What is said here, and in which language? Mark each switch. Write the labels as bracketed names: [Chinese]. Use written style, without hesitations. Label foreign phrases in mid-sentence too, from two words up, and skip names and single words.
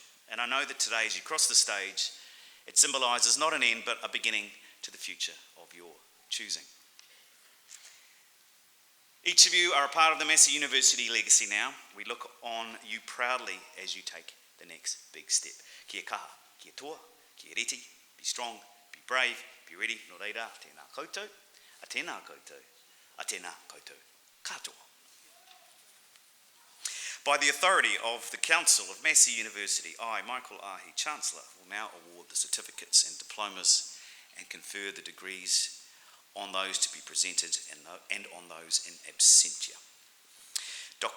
[English] And I know that today, as you cross the stage, it symbolises not an end but a beginning to the future of your choosing. Each of you are a part of the Massey University legacy now. We look on you proudly as you take the next big step. [Māori] Kia kaha, kia toa, kia reti, [English] be strong, be brave, be ready. [Māori] No reira, tēnā koutou, a tēnā koutou, a tēnā koutou katoa. [English] By the authority of the Council of Massey University, I, Michael Ahi, Chancellor, will now award the certificates and diplomas and confer the degrees on those to be presented and on those in absentia. Dr.